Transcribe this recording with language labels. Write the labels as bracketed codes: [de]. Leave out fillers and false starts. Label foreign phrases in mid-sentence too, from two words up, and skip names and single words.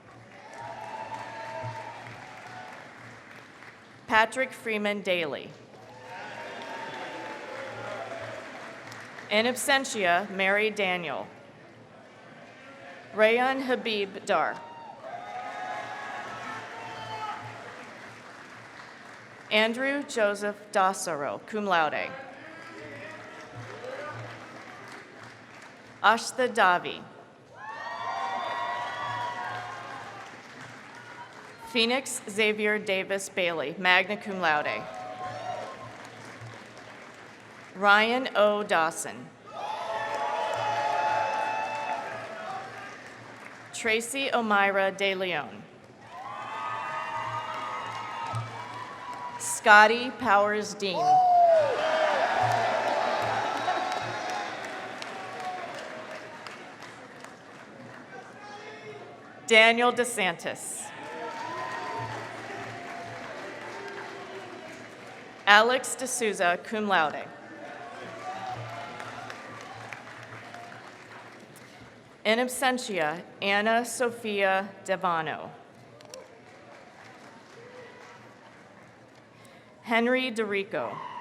[en] Patrick Freeman Daly. [la] In absentia, [en] Mary Daniel. Rayan Habib Dar. Andrew Joseph Dassaro, [la] cum laude. [en] Ashta Davi. Phoenix Xavier Davis Bailey, [la] magna cum laude. [en] Ryan O. Dawson. Tracy O'Mira De Leon. Scotty Powers Dean. Daniel DeSantis. Alex D'Souza, [la] cum laude. In absentia, [en] Anna Sophia Devano. Henry DeRico.